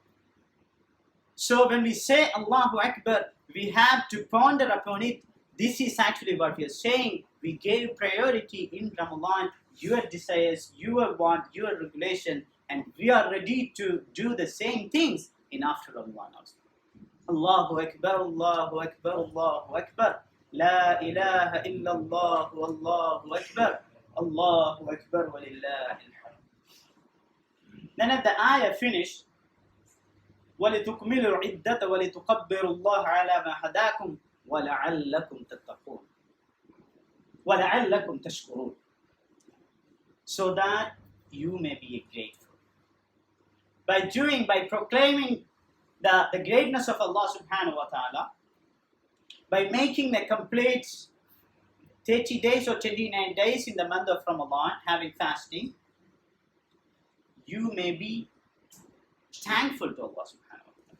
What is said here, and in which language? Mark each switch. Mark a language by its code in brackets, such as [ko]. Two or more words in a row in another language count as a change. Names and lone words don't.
[en] So when we say [ar] الله أكبر, [en] we have to ponder upon it. This is actually what we are saying. We gave priority in Ramadan, your desires, your want, your regulation, and we are ready to do the same things in after Ramadan also. [ar] الله أكبر، الله أكبر، الله أكبر. لا إله إلا الله، الله أكبر. الله أكبر ولله الحمد. [en] Then at the ayah finished, [ar] وَلِتُكْمِلُوا الْعِدَّةَ وَلِتُكَبِّرُوا اللَّهَ عَلَى مَا هَدَاكُمْ وَلَعَلَّكُمْ تَتَّقُونَ وَلَعَلَّكُمْ تَشْكُرُونَ. [en] So that you may be grateful. By proclaiming the greatness of [ar] الله سبحانه وتعالى, [en] by making the complete 30 days or 29 days in the month of Ramadan, having fasting, you may be thankful to [ar] الله سبحانه وتعالى.